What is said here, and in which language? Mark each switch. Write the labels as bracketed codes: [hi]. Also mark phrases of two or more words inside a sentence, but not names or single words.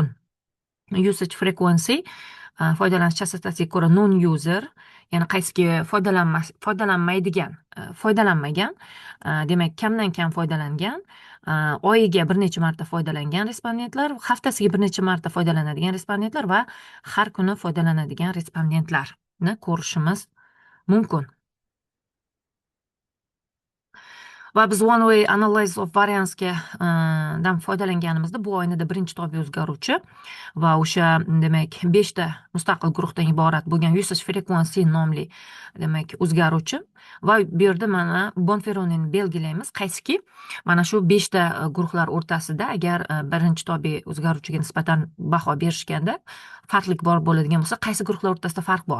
[en] Usage frequency [uz] foydalanish chastotasiga ko'ra [en] non user, [uz] ya'ni qaysiki foydalanmagan, demak kamdan kam foydalangan, oyiga bir necha marta foydalangan respondentlar, haftasiga bir necha marta foydalanadigan respondentlar va har kuni foydalanadigan respondentlarni ko'rishimiz mumkin. Va biz [en] one way analysis of variance [uz] dan foydalanganimizda bu oynada birinchi tobe o'zgaruvchi va o'sha demak 5 ta mustaqil guruhdan iborat bo'lgan [en] usage frequency [uz] nomli demak o'zgaruvchi va bu yerda mana Bonferronini belgilaymiz. Qaysiki mana shu 5 ta guruhlar o'rtasida agar birinchi tobe o'zgaruvchiga nisbatan baho berishganda farqlik bor bo'ladigan bo'lsa, qaysi guruhlar o'rtasida farq bor?